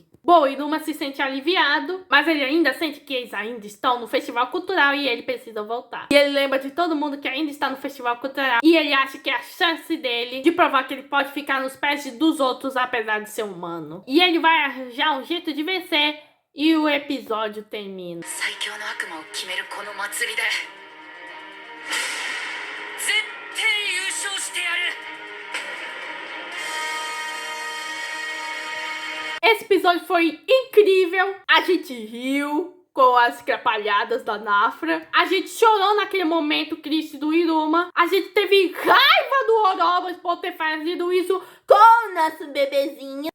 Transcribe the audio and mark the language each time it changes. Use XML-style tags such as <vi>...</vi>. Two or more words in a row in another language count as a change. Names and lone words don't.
<pt>Bom, Iruma se sente aliviado, mas ele ainda sente que eles ainda estão no festival cultural e ele precisa voltar. E ele lembra de todo mundo que ainda está no festival cultural e ele acha que é a chance dele de provar que ele pode ficar nos pés dos outros apesar de ser humano. E ele vai arranjar um jeito de vencer e o episódio termina.</pt> <ja>最強の悪魔を決めるこの祭りで絶対優勝してやる。</ja> <pt>Esse episódio foi incrível. A gente riu com as crapalhadas da Nafra. A gente chorou naquele momento triste do Iruma. A gente teve raiva do Orobas por ter fazido isso com o nosso bebezinho.</pt>